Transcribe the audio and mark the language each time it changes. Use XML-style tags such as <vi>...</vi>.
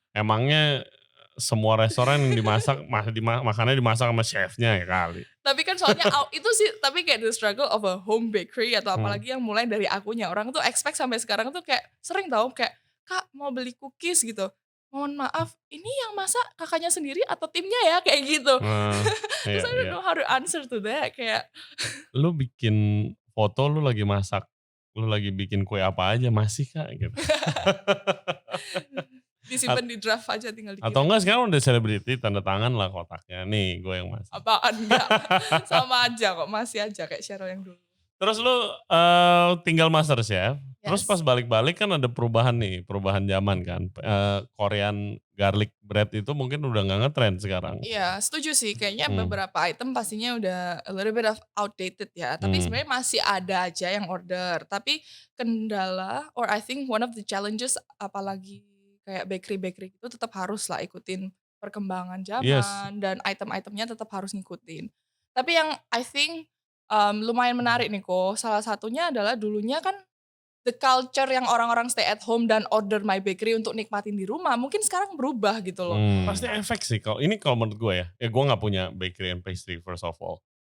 <id>Emangnya semua restoran yang dimasak, makannya dimasak sama chefnya ya kali. Tapi kan soalnya itu sih, tapi kayak</id> <en>the struggle of a home bakery</en> <id>atau apalagi yang mulai dari akunya. Orang tuh expect sampai sekarang tuh kayak sering tau kayak, Kak mau beli cookies gitu. Mohon maaf, ini yang masak kakaknya sendiri atau timnya ya kayak gitu.</id> <en>Terus I don't know how to answer to that kayak.</en> <id>Lu bikin foto lu lagi masak, lu lagi bikin kue apa aja masih Kak gitu. Disimpan di draft aja tinggal dikirim. Atau enggak sekarang udah selebriti tanda tangan lah kotaknya. Nih gue yang masak. Apaan enggak? Sama aja kok, masih aja kayak Cheryl yang dulu. Terus lu tinggal MasterChef. Terus pas balik-balik kan ada perubahan zaman kan. Korean garlic bread itu mungkin udah gak ngetrend sekarang. Iya, setuju sih. Kayaknya beberapa item pastinya udah</id> <en>a little bit of outdated</en> <id>ya. Tapi sebenarnya masih ada aja yang order. Tapi kendala,</id> <en>or I think one of the challenges</en> <id>apalagi kayak bakery-bakery itu tetap harus lah ikutin perkembangan zaman dan item-itemnya tetap harus ngikutin. Tapi yang</id> <en>I think</en> <id>lumayan menarik nih kok. Salah satunya adalah dulunya kan</id> <en>the culture</en> <id>yang orang-orang</id> <en>stay at home</en> <id>dan</id> <en>order my bakery</en> <id>untuk nikmatin di rumah mungkin sekarang berubah gitu loh. Pasti efek sih kalau menurut gue ya. Ya gue nggak punya</id> <en>bakery and pastry first of all.</en>